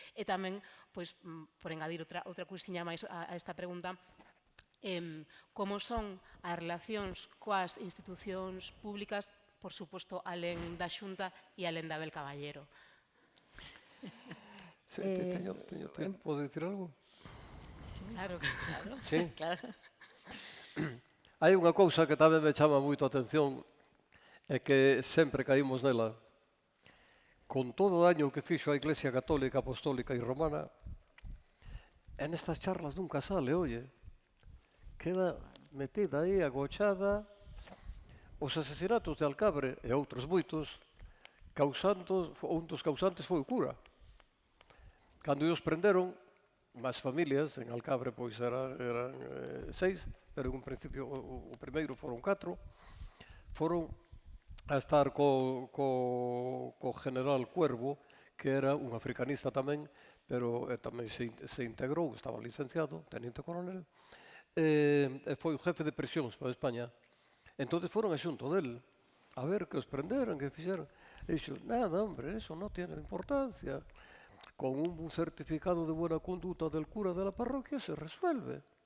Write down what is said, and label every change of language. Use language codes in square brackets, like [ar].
[gl] E tamén, por engadir outra cousiña máis a esta pregunta, como son as relacións coas institucións públicas, por suposto, alén da Xunta e alén de Abel Caballero. Teño tempo de dicir algo? Claro. Sí? Hai unha cousa que tamén me chama moito a atención e que sempre caímos nela. Con todo o daño que fixo a Iglesia Católica, Apostólica e Romana, [es] en estas charlas nunca sale, oye. [gl] Queda metida aí, agochada. Os asesinatos de Alcabre e outros moitos, un dos causantes foi o cura. Cando os prenderon, máis familias, en Alcabre pois eran 6, pero en un principio o primeiro foron 4, foron a estar co general Cuervo, que era un africanista tamén, pero tamén se integrou, estaba licenciado, teniente coronel, e foi o jefe de prisións para España. Entón foron a xunto del, a ver que os prenderan, que fixeran. E dixo, [es] nada, hombre, eso non tiene importancia. Con un certificado de buena conduta del cura de la parroquia se resuelve.